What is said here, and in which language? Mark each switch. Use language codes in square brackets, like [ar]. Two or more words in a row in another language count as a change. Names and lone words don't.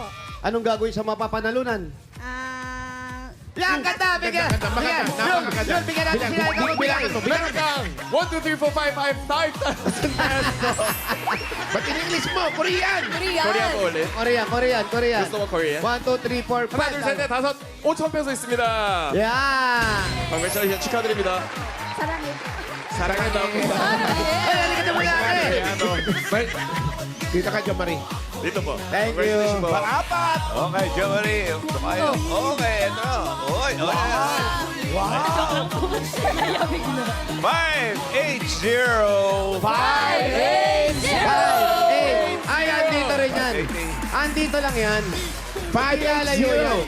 [tl] Anong gagawin sa mapapanalunan? Yan, ganda, bigyan! Napakaganda. Yun, bigyan natin sila. Ikaw Bilangan mo, bilangan mo. [en] 1, 2, 3, 4, 5, 5,000 pesos. [tl] Ba't in-English mo? Korean! Korea po ulit. Korean. Gusto mo Korean? [en] 1, 2, 3, 4, 5. [ko] 하나, 둘, 셋, 넷, 다섯, 5천 페소 있습니다. [tl] Yan! [en] Congratulations. [ko] 축하드립니다. Sarangit. 사랑한다. [tl] Ay, halika na muna, ate. Dito ka, Jo Marie. Dito po. [en] Thank you. [tl] Congratulations po. Pang-apat! Okay, Jo Marie. Tumayo. Okay, ito. Oy, oy. 580. 5, 8. Ay, andito rin yan. Andito lang yan. 580.